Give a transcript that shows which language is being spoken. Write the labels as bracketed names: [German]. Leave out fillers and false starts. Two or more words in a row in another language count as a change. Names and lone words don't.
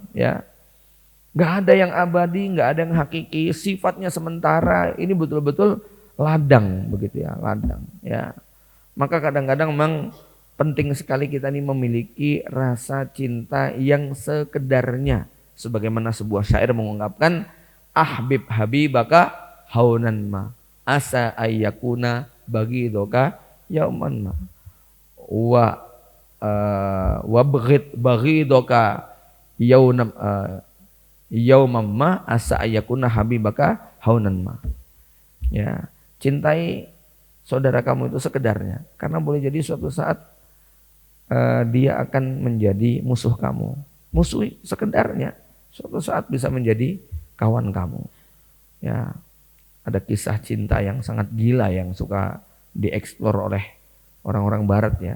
[Indonesian] Ya, nggak ada yang abadi, nggak ada yang hakiki. Sifatnya sementara. Ini betul-betul ladang begitu ya, ladang. Ya, maka kadang-kadang memang penting sekali kita ini memiliki rasa cinta yang sekedarnya. Sebagaimana sebuah syair mengungkapkan, [Arabic] أحبب حبيبك هونا ما عسى أن يكون بغيضك يوما ما و بغيضك يوما ما عسى أن يكون حبيبك هونا ما. [Indonesian] Ya, cintai saudara kamu itu sekedarnya, karena boleh jadi suatu saat dia akan menjadi musuh kamu. Musuh sekedarnya, suatu saat bisa menjadi kawan kamu. Ya, ada kisah cinta yang sangat gila yang suka dieksplor oleh orang-orang barat ya.